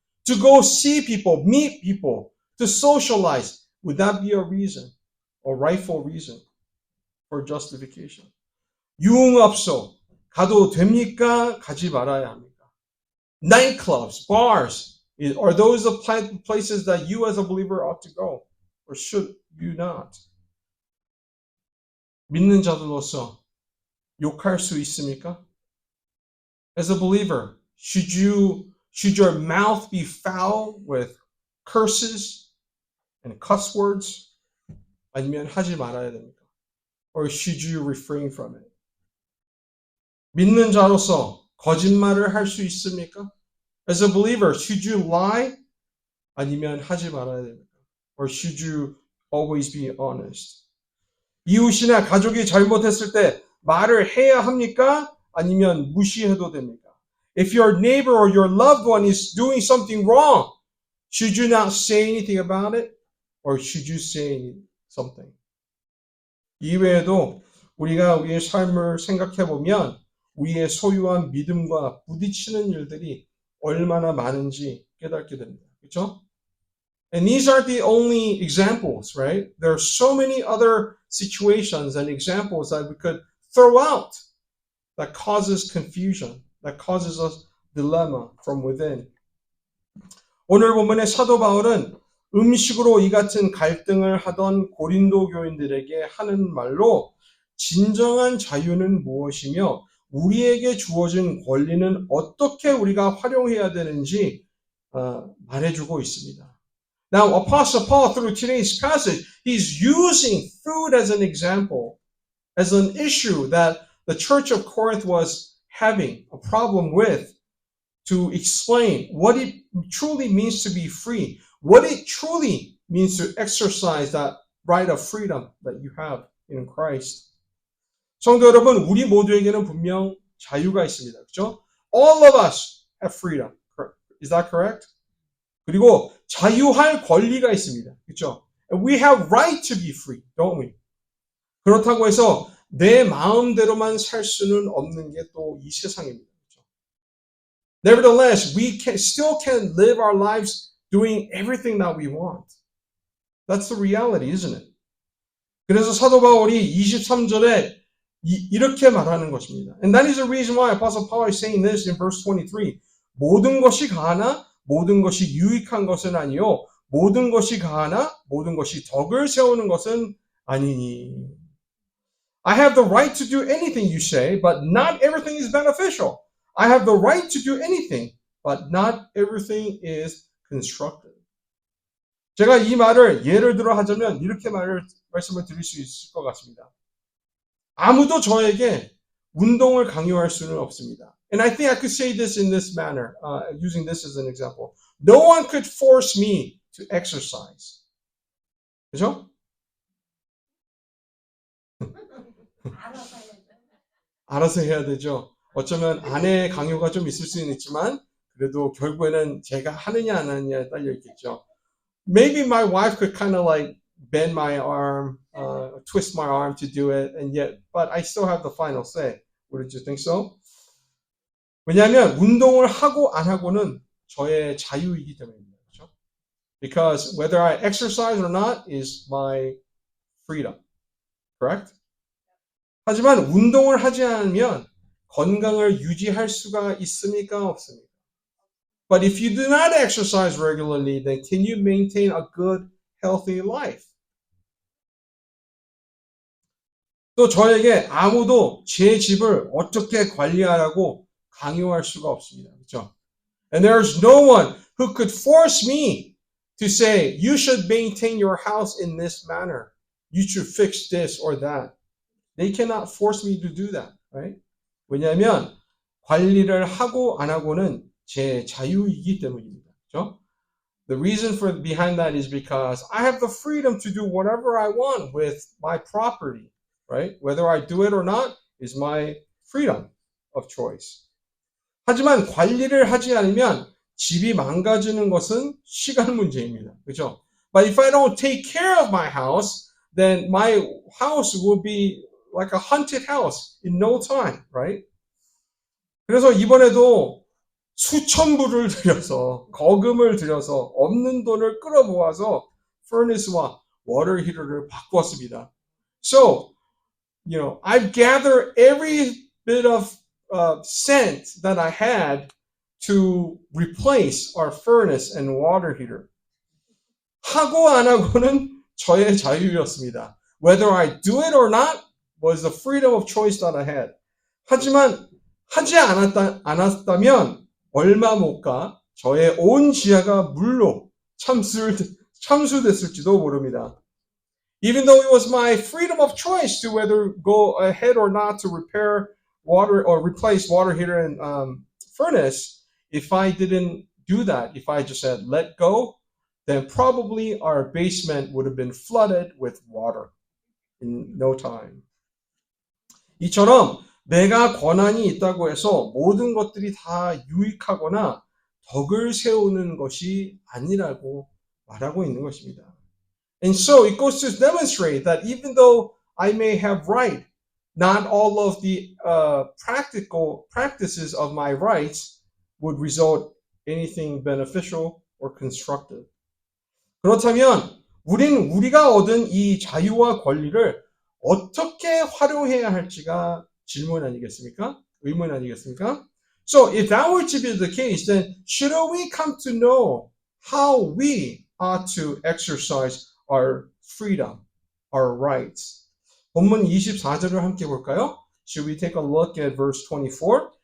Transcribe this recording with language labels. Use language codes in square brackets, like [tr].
[en] To go see people, meet people, to socialize, would that be a reason, a rightful reason for justification? [ko] 유흥업소 가도 됩니까? 가지 말아야 합니까? [en] Nightclubs, bars, are those the places that you as a believer ought to go? Or should you not? [ko] 믿는 자들로서 욕할 수 있습니까? [en] As a believer, should your mouth be foul with curses and cuss words? [ko] 아니면 하지 말아야 됩니까? [en] Or should you refrain from it? [ko] 믿는 자로서 거짓말을 할 수 있습니까? [en] As a believer, should you lie? [ko] 아니면 하지 말아야 됩니까? [en] Or should you always be honest? [ko] 이웃이나 가족이 잘못했을 때 말을 해야 합니까? 아니면 무시해도 됩니까? [en] If your neighbor or your loved one is doing something wrong, should you not say anything about it? Or should you say something? [ko] 이외에도 우리가 우리의 삶을 생각해 보면 우리의 소유한 믿음과 부딪히는 일들이 얼마나 많은지 깨닫게 됩니다. 그렇죠? [en] And these aren't the only examples, right? There are so many other situations and examples that we could throw out that causes confusion, that causes us dilemma from within. [ko] 오늘 본문의 사도 바울은 음식으로 이 같은 갈등을 하던 고린도 교인들에게 하는 말로 진정한 자유는 무엇이며 우리에게 주어진 권리는 어떻게 우리가 활용해야 되는지 말해주고 있습니다. [en] Now, Apostle Paul, through today's passage, he's using food as an example, as an issue that the church of Corinth was having a problem with, to explain what it truly means to be free, what it truly means to exercise that right of freedom that you have in Christ. [ko] 성도 여러분, 우리 모두에게는 분명 자유가 있습니다. 그렇죠? [en] All of us have freedom. Is that correct? [ko] 그리고 자유할 권리가 있습니다. 그렇죠? [en] We have right to be free, don't we? [ko] 그렇다고 해서 내 마음대로만 살 수는 없는 게 또 이 세상입니다. 그렇죠? [en] Nevertheless, we still can live our lives doing everything that we want. That's the reality, isn't it? [ko] 그래서 사도 바울이 23절에 이렇게 말하는 것입니다. [en] And that is the reason why Apostle Paul is saying this in verse 23. [ko] 모든 것이 가하나 모든 것이 유익한 것은 아니요 모든 것이 가하나 모든 것이 덕을 세우는 것은 아니니. [en] I have the right to do anything you say, but not everything is beneficial. I have the right to do anything, but not everything is constructive. [ko] 제가 이 말을 예를 들어 하자면 이렇게 말씀을 드릴 수 있을 것 같습니다. 아무도 저에게 운동을 강요할 수는 없습니다. [en] And I think I could say this in this manner, using this as an example. No one could force me to exercise. [ko] 그죠? 알아서 해야 되죠. 어쩌면 아내의 강요가 좀 있을 수는 있지만 그래도 결국에는 제가 하느냐 안 하느냐에 딸려 있겠죠. [en] Maybe my wife could kind of like bend my arm, twist my arm to do it, but I still have the final say. Wouldn't you think so? [ko] 왜냐하면 운동을 하고 안 하고는 저의 자유이기 때문입니다. 그렇죠? [en] Because whether I exercise or not is my freedom. Correct? [ko] 하지만 운동을 하지 않으면 건강을 유지할 수가 있습니까? 없습니까? [en] But if you do not exercise regularly, then can you maintain a good, healthy life? [ko] 또 저에게 아무도 제 집을 어떻게 관리하라고 강요할 수가 없습니다. 그렇죠? [en] And there's no one who could force me to say, you should maintain your house in this manner. You should fix this or that. They cannot force me to do that, right? [ko] 왜냐하면 관리를 하고 안 하고는 제 자유이기 때문입니다. 그렇죠? [en] The reason for behind that is because I have the freedom to do whatever I want with my property, right? Whether I do it or not is my freedom of choice. [ko] 하지만 관리를 하지 않으면 집이 망가지는 것은 시간 문제입니다. 그렇죠? [en] But if I don't take care of my house, then my house will be like a haunted house in no time, right? [ko] 그래서 이번에도 수천 불을 들여서 거금을 들여서 없는 돈을 끌어모아서 furnace와 water heater를 바꾸었습니다. [en] So, I've gathered every bit of cent that I had to replace our furnace and water heater. [ko] 하고 안 하고는 저의 자유였습니다. [en] Whether I do it or not was the freedom of choice that I had. [ko] 하지만 하지 않았다면 얼마 못 가 저의 온 지하가 물로 참수됐을지도 모릅니다. [en] Even though it was my freedom of choice to whether go ahead or not to repair water or replace water heater and furnace, if I didn't do that, if I just said let go, then probably our basement would have been flooded with water in no time. [ko] 이처럼 내가 권한이 있다고 해서 모든 것들이 다 유익하거나 덕을 세우는 것이 아니라고 말하고 있는 것입니다. [en] And so it goes to demonstrate that even though I may have right, not all of the practical practices of my rights would result anything beneficial or constructive. [ko] 그렇다면 우리가 얻은 이 자유와 권리를 어떻게 활용해야 할지가 질문 아니겠습니까? 의문 아니겠습니까? [en] So if that were to be the case, then shouldn't we come to know how we ought to exercise our freedom, our rights? [ko] 본문 24절을 함께 볼까요? [en] Should we take a look at verse 24?